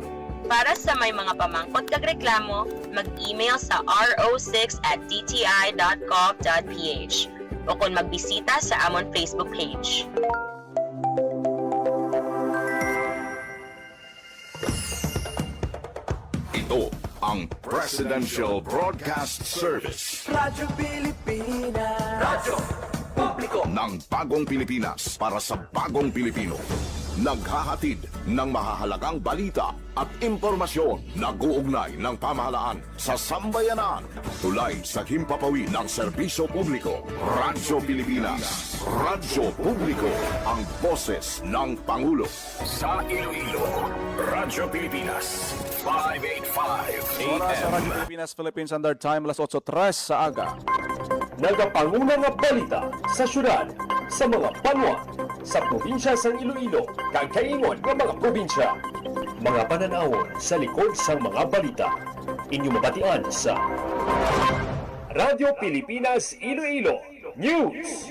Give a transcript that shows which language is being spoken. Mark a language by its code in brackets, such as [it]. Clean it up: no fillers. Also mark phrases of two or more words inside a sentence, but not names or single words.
[hil] Para sa may mga pamangkot kag reklamo, mag-email sa ro6@dti.gov.ph o kung magbisita sa amon Facebook page. [tl] Ito ang Presidential Broadcast Service Radyo Pilipinas. Radyo Publiko. ng Bagong Pilipinas para sa Bagong Pilipino. Naghahatid ng mahahalagang balita at impormasyon na guugnay ng pamahalaan sa sambayanan. Tulay sa himpapawid ng serbisyo publiko. Radyo Pilipinas. Radyo Publiko. Ang boses ng Pangulo. [hil] Sa Iloilo, Radyo Pilipinas, 585 Oras sa AM. Radyo Pilipinas, Philippine Standard Time, alas 8:03 sa aga. Nagapanguna nga balita sa syudad, sa mga banwa, sa probinsya sa Iloilo, kag kaingon ng mga probinsya. Mga pananawon sa likod sa mga balita. Inyo mabatian sa Radyo Pilipinas Iloilo News.